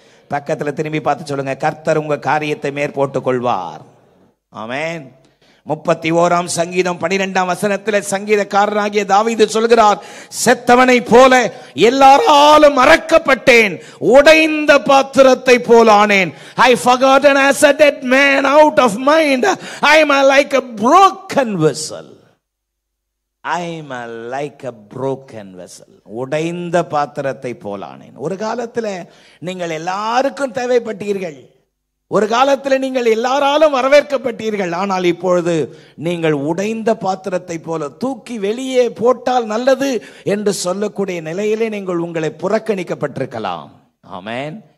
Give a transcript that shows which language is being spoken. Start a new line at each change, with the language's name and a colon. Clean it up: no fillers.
Tamil: பக்கத்துல திரும்பி பார்த்து சொல்லுங்க, கர்த்தர் உங்க காரியத்தை மேற்போட்டு கொள்வார். ஆமென். 31ஆம் சங்கீதம் 12ஆம் வசனத்தில் சங்கீதக்காரனாகிய தாவீது சொல்கிறார், செத்தவனை போல எல்லாராலும் மறக்கப்பட்டேன், உடைந்த பாத்திரத்தை போல ஆனேன்.
English: I forgotten as a dead man out of mind. I am like a broken vessel. I am like a broken vessel.
Tamil: உடைந்த பாத்திரத்தை போல ஆனேன். ஒரு காலத்தில் நீங்கள் எல்லாருக்கும் தேவைப்பட்டீர்கள், ஒரு காலத்தில் நீங்கள் எல்லாராலும் வரவேற்கப்பட்டீர்கள். ஆனால் இப்பொழுது நீங்கள் உடைந்த பாத்திரத்தை போல, தூக்கி வெளியே போட்டால் நல்லது என்று சொல்லக்கூடிய நிலையிலே நீங்கள் உங்களை புறக்கணிக்கப்பட்டிருக்கலாம். ஆமென்.